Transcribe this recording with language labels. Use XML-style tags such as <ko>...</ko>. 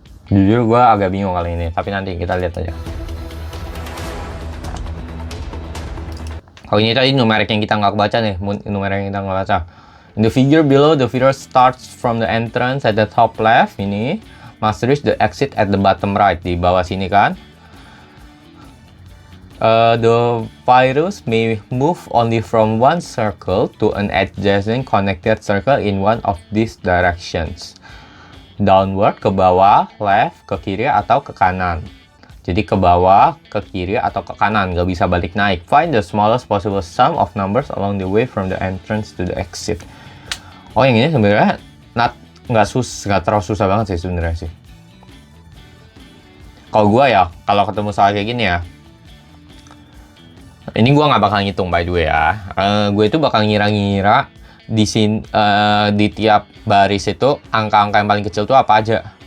<id>Jujur gue agak bingung kali ini, tapi nanti kita lihat aja. Kalau ini tadi numerik yang kita nggak baca nih, numerik yang kita nggak baca.</id> <en>In the figure below, the figure starts from the entrance at the top left, ini. Must reach the exit at the bottom right,</en> <id>di bawah sini kan.</id> <en>The virus may move only from one circle to an adjacent connected circle in one of these directions.</en> <id>Downward, ke bawah, left, ke kiri atau ke kanan. Jadi ke bawah, ke kiri atau ke kanan, nggak bisa balik naik.</id> <en>Find the smallest possible sum of numbers along the way from the entrance to the exit.</en> <id>Oh, yang ini sebenarnya nggak terlalu susah banget sih sebenarnya sih. Kalau gue ya, kalau ketemu soal kayak gini ya, ini gue nggak bakal ngitung</id> <en>by the way</en> <id>ya. Gue itu bakal ngira-ngira di sini di tiap baris itu angka-angka yang paling kecil tuh apa aja.</id>